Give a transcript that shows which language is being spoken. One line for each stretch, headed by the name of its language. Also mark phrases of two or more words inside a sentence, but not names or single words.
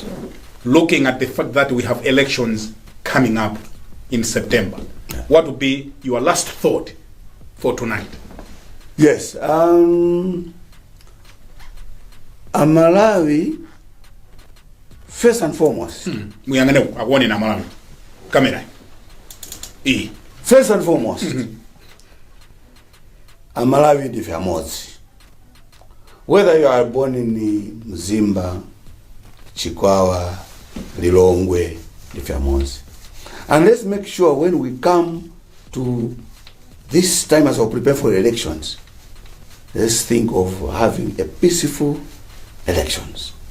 English: Looking at the fact that we have elections coming up in September, what would be your last thought for tonight? Yes. Malawi, first and foremost. First and foremost,
Tumbuka: Malawi ndi vyamozi.
English: Whether you are born in Mzimba, Chikwawa, Lilongwe,
Tumbuka: ndi vyamozi.
English: And let's make sure when we come to this time as we prepare for elections, let's think of having a peaceful elections.